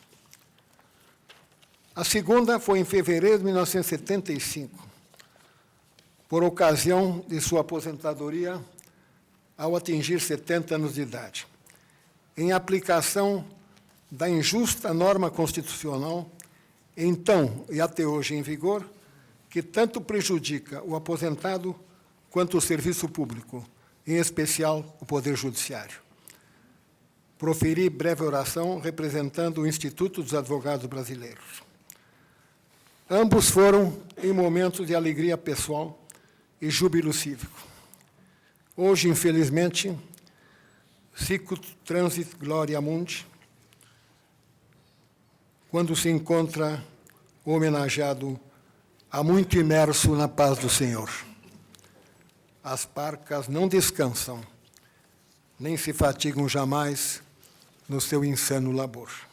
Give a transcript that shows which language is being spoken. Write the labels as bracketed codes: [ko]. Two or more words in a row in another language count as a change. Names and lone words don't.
[pt] A segunda foi em fevereiro de 1975, por ocasião de sua aposentadoria ao atingir 70 anos de idade, em aplicação da injusta norma constitucional, então e até hoje em vigor, que tanto prejudica o aposentado quanto o serviço público, em especial o Poder Judiciário. Proferi breve oração representando o Instituto dos Advogados Brasileiros. Ambos foram em momentos de alegria pessoal e júbilo cívico. Hoje, infelizmente, [la] sicut transit gloria mundi, [pt] quando se encontra o homenageado há muito imerso na paz do Senhor. As parcas não descansam, nem se fatigam jamais no seu insano labor.